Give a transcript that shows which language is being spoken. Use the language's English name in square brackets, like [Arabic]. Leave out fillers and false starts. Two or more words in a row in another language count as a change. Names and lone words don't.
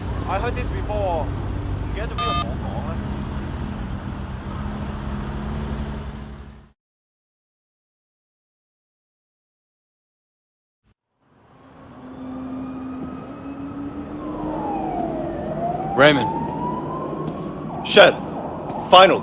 [English] I heard this before. [Cantonese] 唔記得咗邊個同我講咧。 Raymond. [English] Shen, finally.